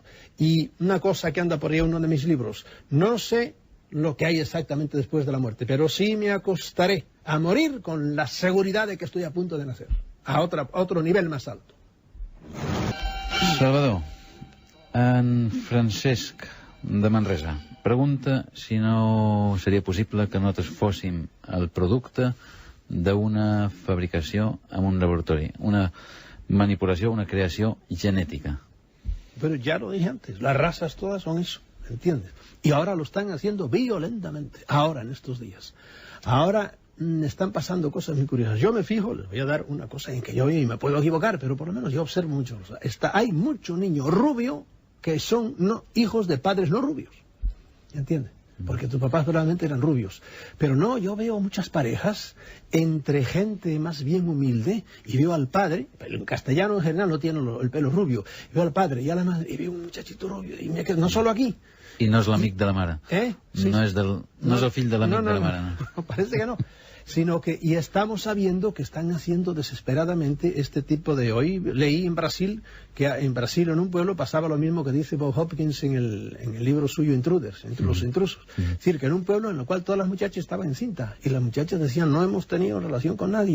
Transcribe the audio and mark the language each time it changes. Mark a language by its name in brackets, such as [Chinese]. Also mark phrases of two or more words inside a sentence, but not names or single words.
[Spanish] Y una cosa que anda por ahí en uno de mis libros, no sé lo que hay exactamente después de la muerte, pero sí me acostaré a morir con la seguridad de que estoy a punto de nacer, a otro nivel más alto. [Catalan] Salvador, en Francesc de Manresa pregunta si no seria possible que nosaltres fóssim el producte d'una fabricació en un laboratori, una manipulació, una creació genètica. [Spanish] Pero ya lo dije antes, las razas todas son eso, ¿entiendes? Y ahora lo están haciendo violentamente, ahora en estos días. Ahora están pasando cosas muy curiosas. Yo me fijo, les voy a dar una cosa en que yo y me puedo equivocar, pero por lo menos yo observo mucho. Hay muchos niños rubios que son hijos de padres no rubios, ¿entiendes? Porque tus papás probablemente eran rubios. Pero no, yo veo muchas parejas entre gente más bien humilde y veo al padre, en castellano en general no tiene el pelo rubio, veo al padre y a la madre y veo un muchachito rubio y me quedo, no solo aquí. [Catalan] I no és l'amic de la mare. Sí. No és el fill de l'amic de la mare. No, [Spanish] parece que no. Sino que, y estamos sabiendo que están haciendo desesperadamente este tipo de... Hoy leí en Brasil, que en Brasil en un pueblo pasaba lo mismo que dice Bob Hopkins en el libro suyo Intruders, entre los intrusos. Es decir, que en un pueblo en el cual todas las muchachas estaban encinta y las muchachas decían, no hemos tenido relación con nadie.